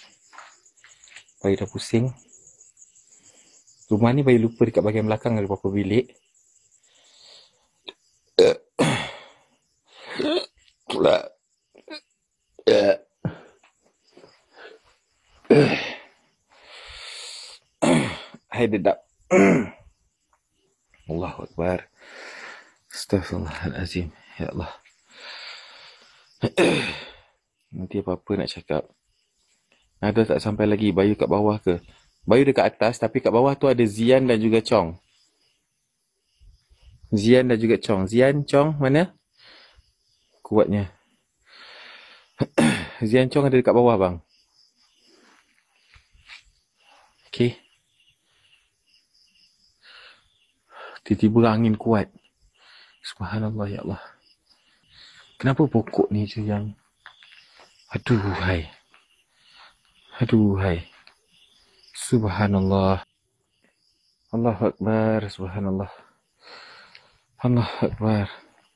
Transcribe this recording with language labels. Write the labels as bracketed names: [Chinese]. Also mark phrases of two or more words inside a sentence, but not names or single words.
[Malay] Rumah ni Bayu lupa dekat bahagian belakang ada berapa bilik. Hai dedap. [Arabic] Allahu Akbar. Astaghfirullahalazim. Ya Allah. [Malay] Nanti apa-apa nak cakap. Ada tak sampai lagi Bayu kat bawah ke? Bayu dekat atas tapi kat bawah tu ada Zian dan juga Chong. Zian, Chong mana? Kuatnya. Zian Chong ada dekat bawah bang. Okay. Tiba-tiba angin kuat. [Arabic] Subhanallah ya Allah. [Malay] Kenapa pokok ni je yang... Aduhai. [Arabic] Subhanallah. Allahu Akbar. Subhanallah. Allahu Akbar.